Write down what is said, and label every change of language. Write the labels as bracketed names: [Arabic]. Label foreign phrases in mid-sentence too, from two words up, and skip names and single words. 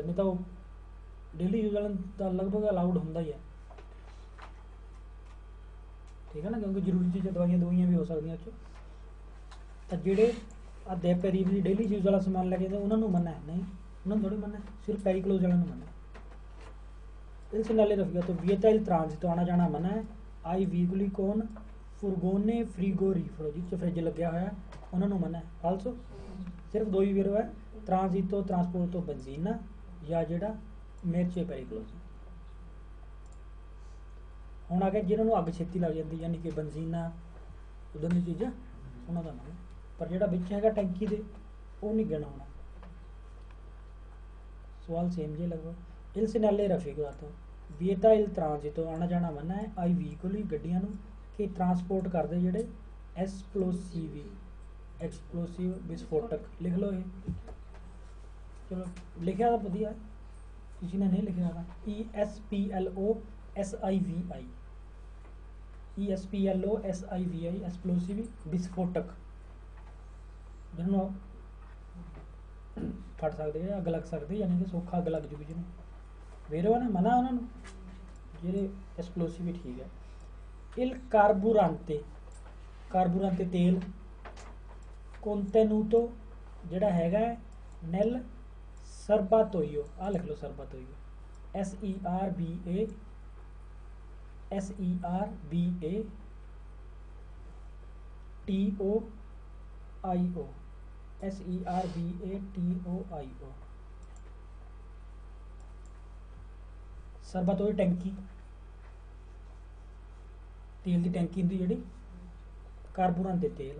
[Punjabi] ਨਹੀਂ ਤਾਂ ਉਹ [English] daily use [Punjabi] ਵਾਲਾ ਤਾਂ ਲਗਭਗ ਅਲਾਊਡ ਹੁੰਦਾ ਹੀ ਹੈ, ਠੀਕ ਹੈ ਨਾ, ਕਿਉਂਕਿ ਜ਼ਰੂਰੀ ਚੀਜ਼ਾਂ ਦਵਾਈਆਂ ਵੀ ਹੋ ਸਕਦੀਆਂ ਉਹ 'ਚ। ਤਾਂ ਜਿਹੜੇ ਆ ਪੈਰੀਕਲੋਜ਼ [English] daily use [Punjabi] ਵਾਲਾ ਸਮਾਨ ਲੈ ਕੇ ਜਾਂਦੇ ਉਹਨਾਂ ਨੂੰ ਮਨਾ ਹੈ, ਨਹੀਂ ਉਹਨਾਂ ਨੂੰ ਥੋੜ੍ਹੀ ਮਨਾ, ਸਿਰਫ ਪੈਰੀਕਲੋਜ਼ ਵਾਲਿਆਂ ਨੂੰ ਮਨਾ। [Italian] il segnale rafficato vieta il transito, [Punjabi] ਆਉਣਾ ਜਾਣਾ ਮਨਾ ਹੈ। [Italian] ai veicoli con furgone frigorifero, [Punjabi] ਜਿਸ 'ਚ ਫਰਿੱਜ ਲੱਗਿਆ ਹੋਇਆ ਉਹਨਾਂ ਨੂੰ ਮਨਾ ਹੈ। ਫਾਲਸੋ, ਸਿਰਫ ਦੋ ਹੀ ਵੀਰੋ ਹੈ, [Italian] transito trasporto benzina [Punjabi] ਜਾਂ ਜਿਹੜਾ [Italian] merce pericolose. [Punjabi] ਹੁਣ ਆ ਗਿਆ ਜਿਹਨਾਂ ਨੂੰ ਅੱਗ ਛੇਤੀ ਲੱਗ ਜਾਂਦੀ, ਯਾਨੀ ਕਿ ਬੈਂਜ਼ੀਨਾ ਉਦੋਂ ਦੀ ਚੀਜ਼ਾਂ, ਉਹਨਾਂ ਦਾ ਮਨਾ। ਪਰ ਜਿਹੜਾ ਵਿੱਚ ਹੈਗਾ ਟੈਂਕੀ ਦੇ ਉਹ ਨਹੀਂ ਗਿਣਾ ਹੋਣਾ। ਸਵਾਲ ਸੇਮ ਜੇ ਲਗਭਗ। [Italian] il segnale rafficato vieta il transito, [Punjabi] ਆਉਣਾ ਜਾਣਾ ਮਨਾ ਹੈ। [Italian] ai veicoli, [Punjabi] ਗੱਡੀਆਂ ਨੂੰ, ਕਿ ਟਰਾਂਸਪੋਰਟ ਕਰਦੇ ਜਿਹੜੇ ਐਕਸਪਲੋਸਿਵ ਵਿਸਫੋਟਕ, ਲਿਖ ਲਓ ਇਹ। ਚਲੋ ਲਿਖਿਆ ਤਾਂ ਵਧੀਆ, ਕਿਸੇ ਨੇ ਨਹੀਂ ਲਿਖਿਆ ਤਾਂ ESPLOSIVI, ਐਕਸਪਲੋਸਿਵ ਵਿਸਫੋਟਕ, ਜਿਹਨੂੰ ਫਟ ਸਕਦੇ, ਅੱਗ ਲੱਗ ਸਕਦੀ, ਯਾਨੀ ਕਿ ਸੌਖਾ ਅੱਗ ਲੱਗ ਜੂਗੀ ਜਿਹਨੂੰ। ਵੇਰੋ ਨਾ ਮਨਾ ਉਹਨਾਂ ਨੂੰ, ਜਿਹੜੇ ਐਕਸਪਲੋਸਿਵ ਵੀ ਠੀਕ ਹੈ। [Italian] il carburante ਤੇਲ, contenuto [Punjabi] ਜਿਹੜਾ ਹੈਗਾ [Italian] nel serbatoio, [Punjabi] ਆ ਲਿਖ ਲਓ [Italian] serbatoio, SERBATOIO, [Punjabi] ਸਰਬਾਤੋਈ ਟੈਂਕੀ, ਤੇਲ ਦੀ ਟੈਂਕੀ ਹੁੰਦੀ ਜਿਹੜੀ, ਕਾਰਬੂਰਾਂਤੇ ਤੇਲ।